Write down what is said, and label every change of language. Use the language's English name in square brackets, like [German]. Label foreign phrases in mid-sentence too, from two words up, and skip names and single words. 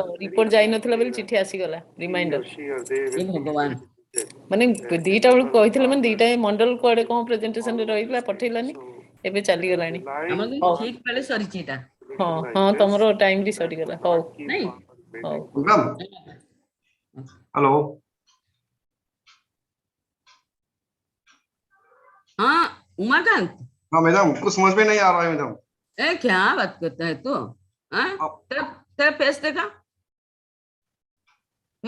[Odia] ରିପୋର୍ଟ ଯାଇନଥିଲା ବୋଲି ଚିଠି ଆସିଗଲା ରିମାଇଣ୍ଡର ଏ ଭଗବାନ ମାନେ ଦିଟା ବେଳକୁ କହିଥିଲେ ମାନେ ଦିଟା ମଣ୍ଡଳ କୁଆଡେ କଣ ପ୍ରେଜେଣ୍ଟେସନ ରେ ରହିଲା ପଠେଇଲାନି ଏବେ ଚାଲିଗଲାଣି ଆମର କିନ୍ତୁ ହଉ ଠିକ ବେଳେ ସରିଛି ଏଇଟା ହଁ ହଁ ତମର ଟାଇମ ବି ସରିଗଲା ହଉ ନାଇଁ ହଉ [English] madam hello [Hindi] हाँ उमाकांत हाँ मैडम कुछ समझ में नहीं आ रहा है मैडम ए क्या बात करता है तू हाँ तेरा तेरा फेस देखा फेस